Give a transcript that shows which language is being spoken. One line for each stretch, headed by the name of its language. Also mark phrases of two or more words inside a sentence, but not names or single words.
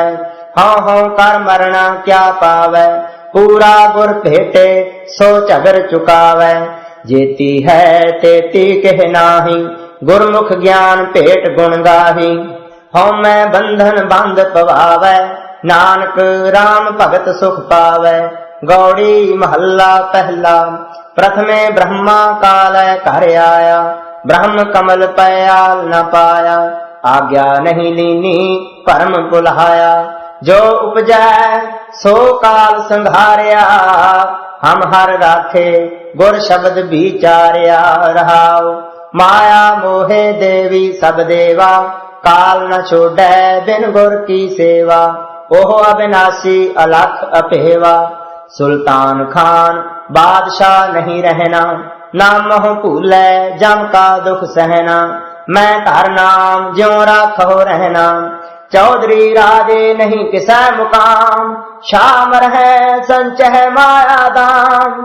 Hindi: हऊँ हऊँ कर मरना क्या पावै। पूरा गुर भेटे सो झगर चुकावै। जेती है तेती कह नाही। गुरमुख ज्ञान भेट गुण गाही। हऊँ मैं बंधन बंध पवावै। नानक राम भगत सुख पावै। गौड़ी महला पहला। प्रथमे ब्रह्मा काल घर आया। ब्रह्म कमल पयाल न पाया। आज्ञा नहीं लीनी परम बुलाया। जो उपजै सो काल संघारिया। हम हर राखे गुर शब्द विचारिया रहाओ। माया मोहे देवी सब देवा। काल न छोड़ै बिन गुर की सेवा। ओह अविनाशी अलख अपेवा। सुल्तान खान बादशाह नहीं रहना। नाम मोह भूलै जम का दुख सहना। मैं घर नाम ज्यों राखो रहना। चौधरी राजे नहीं किसै मुकाम। शाम रहे संचह माया दाम।